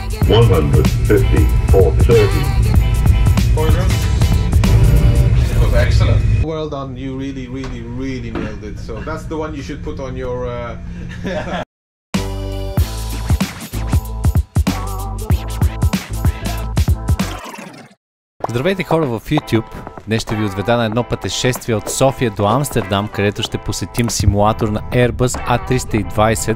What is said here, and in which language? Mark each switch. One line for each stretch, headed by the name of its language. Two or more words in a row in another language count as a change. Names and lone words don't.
English: 150 for 30. Poisons. It was excellent. Well done, you really nailed it. So that's the one you should put on your
Bulgarian: Здравейте хора в YouTube! Днес ще ви отведа на едно пътешествие от София до Амстердам, където ще посетим симулатор на Airbus A320.